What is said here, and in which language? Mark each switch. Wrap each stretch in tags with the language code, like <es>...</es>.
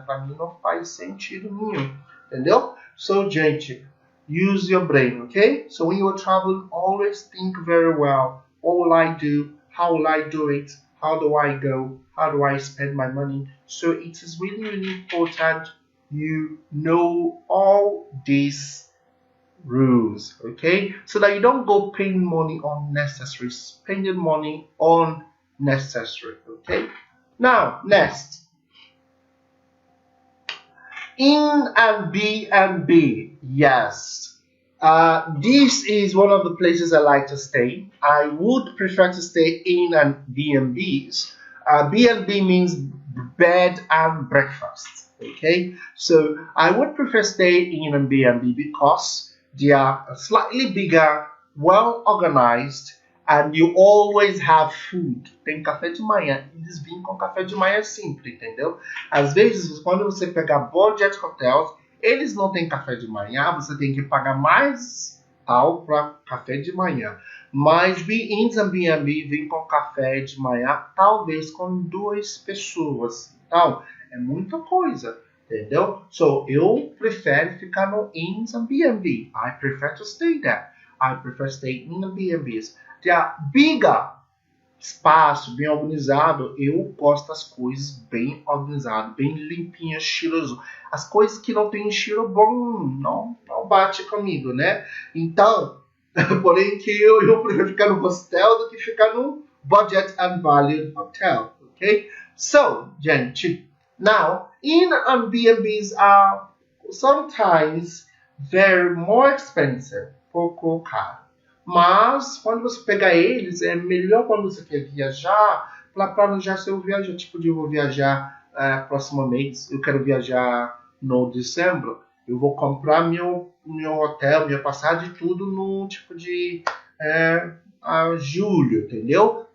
<pt>Para mim não faz sentido nenhum, entendeu?</pt> <en>So, gente, use your brain, okay? So when you are traveling, always think very well. What will I do? How will I do it? How do I go? How do I spend my money? So it is really important you know all these rules, okay? So that you don't go paying money unnecessary, spending money unnecessary, okay? Now, next. In and B&B, yes. This is one of the places I like to stay. I would prefer to stay in and B&Bs. B&B means bed and breakfast. Okay, so I would prefer staying in and B&B because they are slightly bigger, well organized, and you always have food.</en> <pt>Tem café de manhã. Eles vêm com café de manhã simples, entendeu? Às vezes, quando você pegar budget hotels, eles não têm café de manhã, você tem que pagar mais para café de manhã. Mas B&Bs and B&B vêm com café de manhã, talvez com 2 pessoas. Então, é muita coisa, entendeu? So, eu prefiro ficar no Inns and B&B.</pt> <en>I prefer to stay there. I prefer stay in the B&Bs. They are bigger.</en> <pt>Espaço, bem organizado. Eu gosto das coisas bem organizadas, bem limpinhas, cheiroso. As coisas que não tem cheiro bom, não bate comigo, né? Então, porém que eu prefiro ficar no hostel do que ficar no budget and value hotel, ok?</pt> <en>So, gente, now, in and B&Bs are sometimes very more expensive,</en> <pt>pouco caro. Mas, quando você pegar eles, é melhor quando você quer viajar, para planejar seu viagem. Tipo, eu vou viajar próximo mês, eu quero viajar no dezembro, eu vou comprar meu hotel, minha passagem, tudo no tipo de julho, entendeu?</pt>